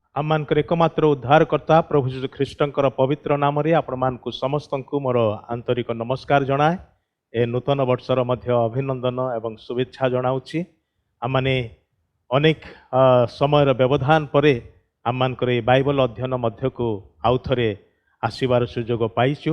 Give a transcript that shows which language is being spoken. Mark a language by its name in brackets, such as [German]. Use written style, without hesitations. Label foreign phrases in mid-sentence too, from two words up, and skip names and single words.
[Odia] ଆମମାନଙ୍କର ଏକମାତ୍ର ଉଦ୍ଧାରକର୍ତ୍ତା ପ୍ରଭୁ ଯୀଶୁ ଖ୍ରୀଷ୍ଟଙ୍କର ପବିତ୍ର ନାମରେ ଆପଣମାନଙ୍କୁ ସମସ୍ତଙ୍କୁ ମୋର ଆନ୍ତରିକ ନମସ୍କାର ଜଣାଏ। ଏ ନୂତନ ବର୍ଷର ମଧ୍ୟ ଅଭିନନ୍ଦନ ଏବଂ ଶୁଭେଚ୍ଛା ଜଣାଉଛି। ଆମମାନେ ଅନେକ ସମୟର ବ୍ୟବଧାନ ପରେ ଆମମାନଙ୍କର ଏ ବାଇବଲ ଅଧ୍ୟୟନ ମଧ୍ୟକୁ ଆଉ ଥରେ ଆସିବାର ସୁଯୋଗ ପାଇଛୁ।